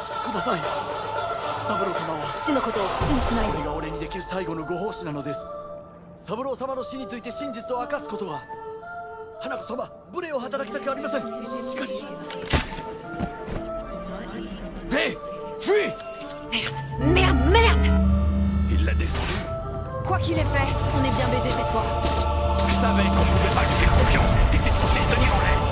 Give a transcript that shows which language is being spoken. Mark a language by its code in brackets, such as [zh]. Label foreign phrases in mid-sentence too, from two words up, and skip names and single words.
[ja] ください。三郎様は父のことを口にしないで。これが俺にできる最後のご奉仕なのです。三郎様の死について真実を明かすことは花子様、無礼を働きたくありません。しかし [fr] Hé, fuis! Merde, merde! Il l'a descendu. Quoi qu'il ait fait, on est bien baisé cette fois. Je savais qu'on pouvait pas lui faire confiance. T'étais censé le tenir en laisse.